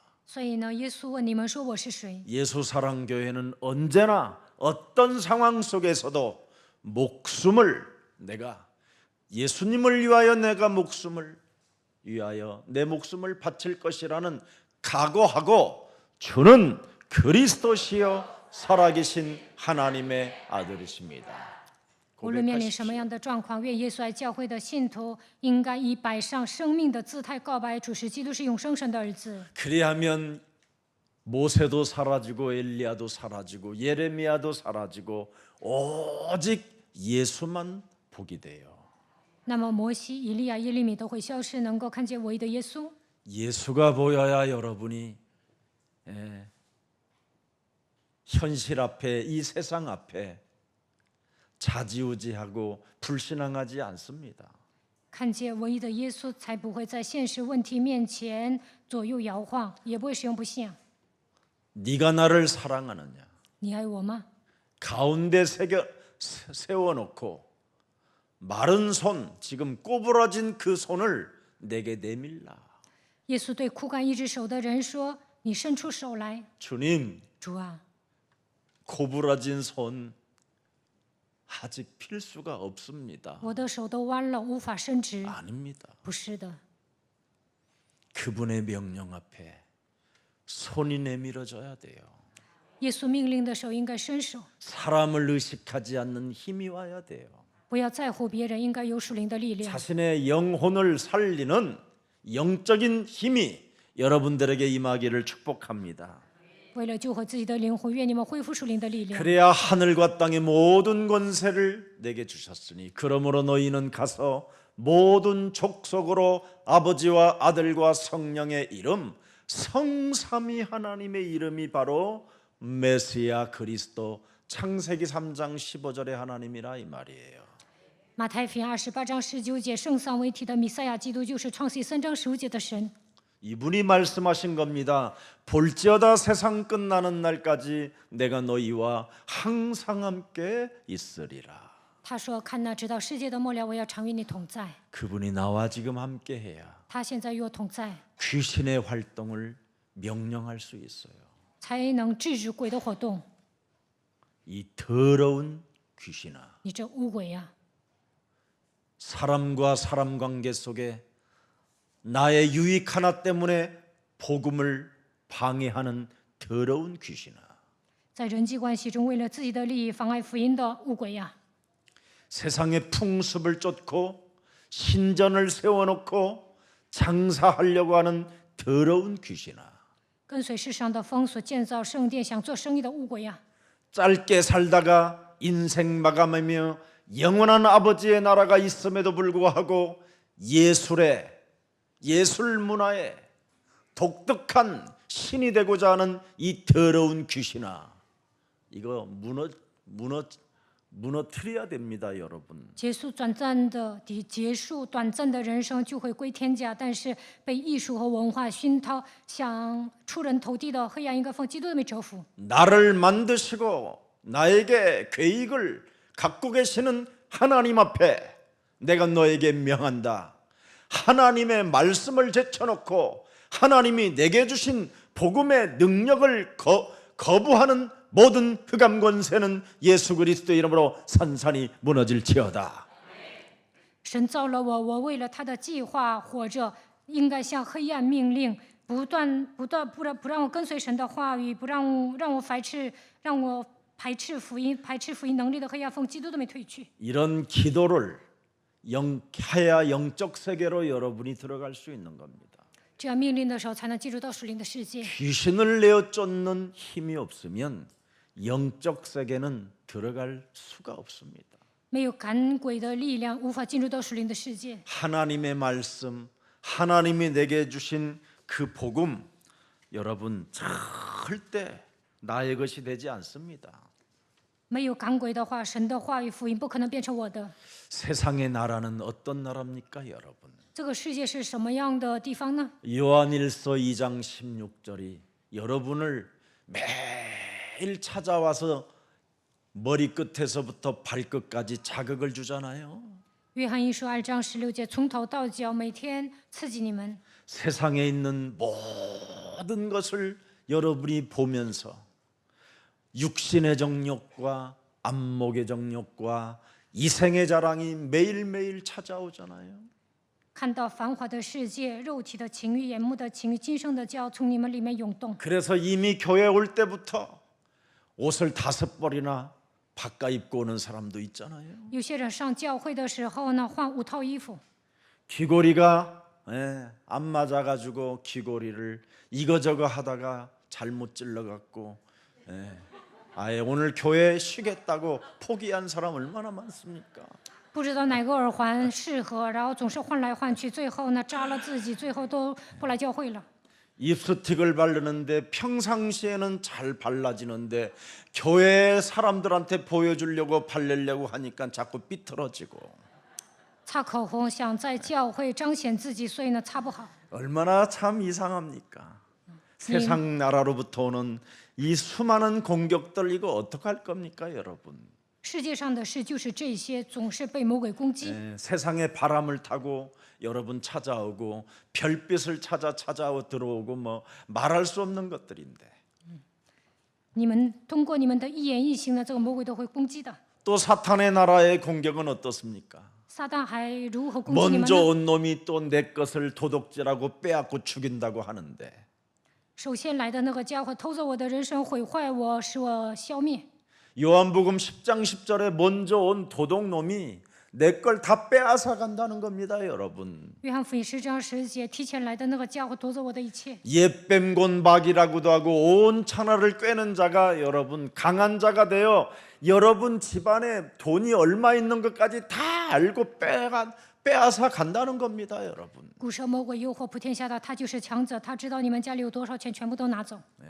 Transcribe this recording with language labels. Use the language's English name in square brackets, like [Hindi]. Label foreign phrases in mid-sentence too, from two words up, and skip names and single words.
[Chinese] 所以呢，耶稣问你们说我是谁？ [Korean] 예수사랑교회는 언제나 어떤 상황 속에서도 목숨을 내가 예수님을 위하여 내가 목숨을 위하여 내 목숨을 바칠 것이라는 각오하고 주는 그리스도시요 살아계신 하나님의 아들이십니다. [Chinese] 无论面临什么样的状况，愿耶稣爱教会的信徒应该以摆上生命的姿态告白主是基督是永生神的儿子。 [Korean] 그리하면 모세도 사라지고 엘리야도 사라지고 예레미야도 사라지고 오직 예수만 보게 돼요. [Chinese] 那么摩西、以利亚、耶利米都会消失，能够看见唯一的耶稣。 [Korean] 예수가 보여야 여러분이 현실 앞에 이 세상 앞에 좌지우지하고 불신앙하지 않습니다. [Chinese] 看见唯一的耶稣，才不会在现实问题面前左右摇晃，也不会使用不信。 [Korean] 네가 나를 사랑하느냐? [Chinese] 你爱我吗？ [Korean] 가운데 세워놓고 마른 손, 지금 꼬부라진 그 손을 내게 내밀라. [Chinese] 耶稣对枯干一只手的人说：“你伸出手来。 [Korean] 주님, [Chinese] 主啊， [Korean] 고부라진 손 아직 필 수가 없습니다. [Chinese] 我的手都弯了，无法伸直。 [Korean] 아닙니다. [Chinese] 不是的， [Korean] 그분의 명령 앞에 손이 내밀어져야 돼요. [Chinese] 耶稣命令的时候应该伸手， [Korean] 사람을 의식하지 않는 힘이 와야 돼요. [Chinese] 不要在乎别人，应该有属灵的力量。 [Korean] 자신의 영혼을 살리는 영적인 힘이 여러분들에게 임하기를 축복합니다. [Chinese] 为了救活自己的灵魂，愿你们恢复属灵的力量。 [Korean] 그래야 하늘과 땅의 모든 권세를 내게 주셨으니 그러므로 너희는 가서 모든 족속으로 아버지와 아들과 성령의 이름 성삼위 하나님의 이름이 바로 메시아 그리스도 창세기 3장 15절의 하나님이라 이 말이에요. [Chinese] 马太福音28章19节，圣三为体的弥赛亚基督就是创世3章15节的神。 [Korean] 이분이 말씀하신 겁니다. 볼지어다 세상 끝나는 날까지 내가 너희와 항상 함께 있으리라. [Chinese] 他说：“看哪，直到世界的末了，我要常与你同在。 [Korean] 그분이 나와 지금 함께 해야 [Chinese] 他现在与我同在， [Korean] 귀신의 활동을 명령할 수 있어요. [Chinese] 才能制止鬼的活动。 [Korean] 이 더러운 귀신아, [Chinese] 你这污鬼呀、 [Korean] 사람과 사람 관계 속에 나의 유익 하나 때문에 복음을 방해하는 더러운 귀신아, [Chinese] 在人际关系中为了自己的利益妨碍福音的污鬼呀、 [Korean] 세상의 풍습을 쫓고 신전을 세워놓고 장사하려고 하는 더러운 귀신아, [Chinese] 跟随世上的风所建造圣殿想做生意的污鬼呀、 [Korean] 짧게 살다가 인생 마감하며 영원한 아버지의 나라가 있음에도 불구하고 예술 문화에 독특한 신이 되고자 하는 이 더러운 귀신아, 이거 무너뜨려야 됩니다, 여러분. [Chinese] 结束短暂的人生就会归天家，但是被艺术和文化熏陶，想出人头地的黑暗应该奉基督的名折服。 [Korean] 나를 만드시고 나에게 계획을 갖고 계시는 하나님 앞에 내가 너에게 명한다. 하나님의 말씀을 제쳐놓고 하나님이 내게 주신 복음의 능력을 거부하는 모든 흑암 권세는 예수 그리스도의 이름으로 산산이 무너질지어다. [Chinese] 神造了我，我为了他的计划活着，应该向黑暗命令，不让我跟随神的话语，不让我排斥福音能力的黑暗奉基督的名退去。 [Korean] 이런 기도를 해야 영적 세계로 여러분이 들어갈 수 있는 겁니다. [Chinese] 这样命令的时候，才能进入到属灵的世界。 [Korean] 귀신을 내어 쫓는 힘이 없으면 영적 세계는 들어갈 수가 없습니다. [Chinese] 没有赶鬼的力量，无法进入到属灵的世界。 [Korean] 하나님의 말씀, 하나님이 내게 주신 그 복음, 여러분 절대 나의 것이 되지 않습니다. [Chinese] 没有赶鬼的话，神的话语福音不可能变成我的。 [Korean] 세상의 나라는 어떤 나라입니까, 여러분? [Chinese] 这个世界是什么样的地方呢？ [Korean] 요한일서 2장 16절이 여러분을 매일 찾아와서 머리끝에서부터 발끝까지 자극을 주잖아요. [Chinese] 约翰一书2章16节，从头到脚，每天刺激你们。 [Korean] 세상에 있는 모든 것을 여러분이 보면서 육신의 정욕과 안목의 정욕과 이생의 자랑이 매일매일 찾아오잖아요. [Chinese] 看到繁华的世界，肉体的情欲、眼目的情欲、今生的骄傲从你们里面涌动。 [Korean] 그래서 이미 교회 올 때부터 옷을 5벌이나 바꿔 입고 오는 사람도 있잖아요. [Chinese] 有些人上教会的时候呢，换5套衣服， [Korean] 귀고리가 안 맞아가지고 귀고리를 이거저거 하다가 잘못 찔러갖고 아예 오늘 교회 쉬겠다고 포기한 사람 얼마나 많습니까? [Chinese] 不知道哪个耳环适合，然后总是换来换去，最后呢扎了自己，最后都不来教会了。 [Korean] 립스틱을 바르는데 평상시에는 잘 발라지는데 교회 사람들한테 보여주려고 바르려고 하니까 자꾸 삐뚤어지고 [Chinese] 擦口红想在教会彰显自己，所以呢擦不好。 [Korean] 얼마나 참 이상합니까? 세상 나라로부터 오는 이 수많은 공격들 이거 어떡할 겁니까, 여러분? [Chinese] 世界上的事就是这些，总是被魔鬼攻击。 [Korean] 세상의 바람을 타고 여러분 찾아오고 별빛을 찾아오 들어오고 뭐 말할 수 없는 것들인데 [Chinese] 你们通过你们的一言一行呢，这个魔鬼都会攻击的。 [Korean] 또 사탄의 나라의 공격은 어떻습니까? [Chinese] 撒旦还如何攻击你们 [Korean] 먼저 [Chinese] 呢？ [Korean] 온 놈이 또 내 것을 도둑질하고 빼앗고 죽인다고 하는데 [Chinese] 首先来的那个家伙偷走我的人生，毁坏我，使我消灭。 [Korean] 요한복음 10장 10절에 먼저 온 도둑놈이 내 걸 다 빼앗아 간다는 겁니다, 여러분. [Chinese] 约翰福音10章10节，提前来的那个家伙夺走我的一切。 [Korean] 옛뱀곤박이라고도 하고 온 천하를 꿰는 자가 여러분 강한 자가 되어 여러분 집안에 돈이 얼마 있는 것까지 다 알고 빼앗아 간다는 겁니다, 여러분. [Chinese] 古蛇魔鬼诱惑普天下的，他就是强者，他知道你们家里有多少钱，全部都拿走。